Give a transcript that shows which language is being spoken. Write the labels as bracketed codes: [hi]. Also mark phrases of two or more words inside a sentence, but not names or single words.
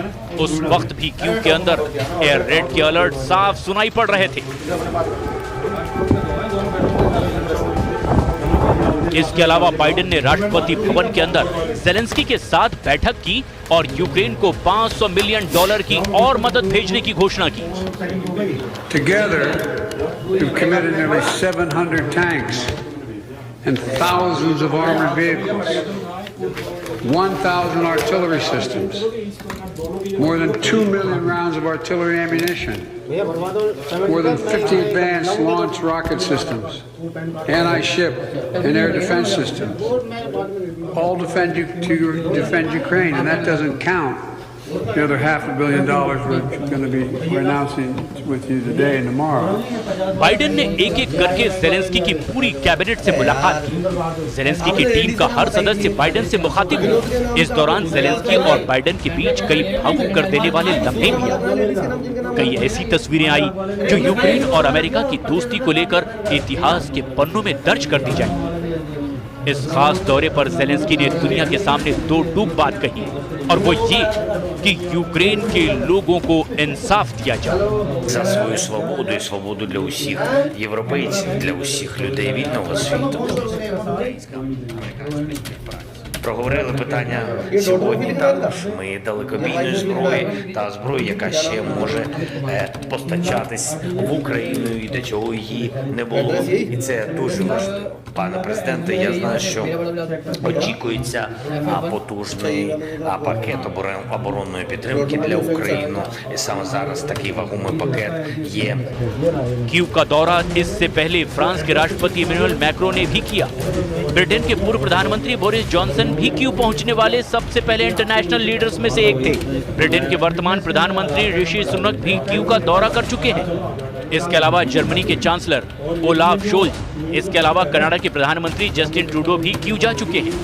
[hi] उस वक्त भी क्यू के अंदर [en] air raid [hi] के अलर्ट साफ सुनाई पड़ रहे थे। इसके अलावा बाइडेन ने राष्ट्रपति भवन के अंदर ज़ेलेंस्की के साथ बैठक की और यूक्रेन को $500 मिलियन की और मदद भेजने की घोषणा की। [en] Together, we've committed nearly 700 tanks and thousands of armored vehicles, 1,000 artillery systems, more than 2 million rounds of artillery ammunition, more than 50 advanced launch rocket systems, anti-ship and air defense systems, all to defend Ukraine, and that doesn't count the other $500 million we're going to be announcing with you today and tomorrow. [hi] बाइडेन ने एक-एक करके ज़ेलेंस्की की पूरी कैबिनेट से मुलाकात की। ज़ेलेंस्की की टीम का हर सदस्य बाइडेन से मुखातिब हुआ। इस दौरान ज़ेलेंस्की और बाइडेन के बीच कई भावुक कर देने वाले लम्हे भी आए। कई ऐसी तस्वीरें आई जो यूक्रेन और अमेरिका की दोस्ती को लेकर इतिहास के पन्नों में दर्ज कर दी जाएंगी। इस खास दौरे पर ज़ेलेंस्की ने दुनिया के सामने दो टूक बात कही, और वो ये कि यूक्रेन के लोगों को इंसाफ दिया जाए। [uk] За свою свободу і свободу для усіх європейців, для усіх людей вільного світу. Проговорили питання сьогодні також. Ми далекобійної зброї та зброї, яка ще може постачатись в Україну і до цього її не було. І це дуже важливо. Пане президенте, я знаю, що очікується потужний пакет оборонної підтримки для України. І саме зараз такий вагомий пакет є. [hi] कीव का दौरा इससे पहले फ्रांस के राष्ट्रपति इमैनुअल मैक्रों ने भी किया। ब्रिटेन के पूर्व प्रधानमंत्री बोरिस जॉनसन भी कीव पहुंचने वाले सबसे पहले [en] international leaders [hi] में से एक थे। ब्रिटेन के वर्तमान प्रधानमंत्री ऋषि सुनक भी कीव का दौरा कर चुके हैं। इसके अलावा जर्मनी के चांसलर ओलाफ शोल्ज, इसके अलावा कनाडा के प्रधानमंत्री जस्टिन ट्रूडो भी कीव जा चुके हैं।